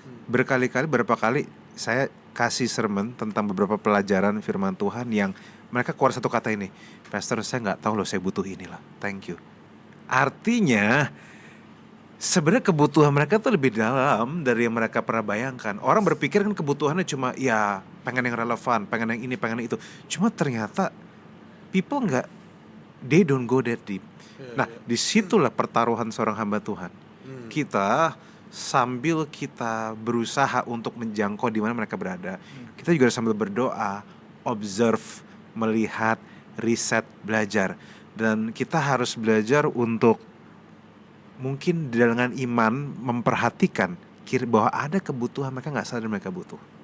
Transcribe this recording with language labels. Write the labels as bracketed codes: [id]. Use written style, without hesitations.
[id] Berapa kali saya kasih sermon tentang beberapa pelajaran firman Tuhan yang mereka keluar satu kata ini, Pastor saya nggak tahu loh, saya butuh inilah, [en] thank you. [id] Artinya sebenarnya kebutuhan mereka tuh lebih dalam dari yang mereka pernah bayangkan. Orang berpikir kan kebutuhannya cuma ya pengen yang relevan, pengen yang ini, pengen yang itu. Cuma ternyata [en] people [id] nggak, [en] they don't go that deep. [id] Nah disitulah pertaruhan seorang hamba Tuhan. Kita sambil kita berusaha untuk menjangkau di mana mereka berada, kita juga sambil berdoa, observe, melihat, riset, belajar. Dan kita harus belajar untuk mungkin dengan iman memperhatikan bahwa ada kebutuhan mereka nggak sadar mereka butuh.